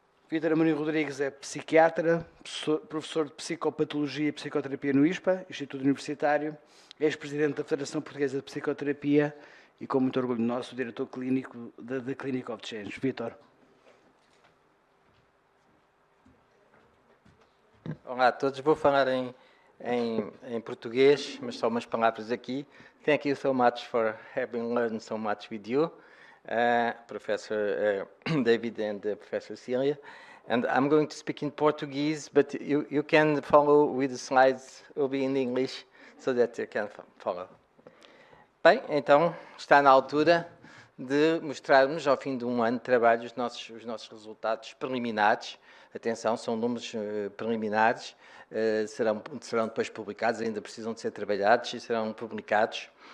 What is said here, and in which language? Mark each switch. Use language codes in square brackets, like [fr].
[pt] Vítor Amorim Rodrigues é psiquiatra, professor de Psicopatologia e Psicoterapia no ISPA, Instituto Universitário, ex-presidente da Federação Portuguesa de Psicoterapia e, com muito orgulho nosso, diretor clínico da Clinic of Change. Vítor. Olá a todos, vou falar em português, mas só umas palavras aqui. [en] Thank you so much for having learned so much with you, Professor David and Professor Cecília. And I'm going to speak in Portuguese, but you can follow with the slides, will be in English, so that you can follow. [pt] Bem, então está na altura de mostrarmos ao fim de um ano de trabalho os nossos resultados preliminares. Atenção, são números preliminares, serão depois publicados, ainda precisam de ser trabalhados e serão publicados.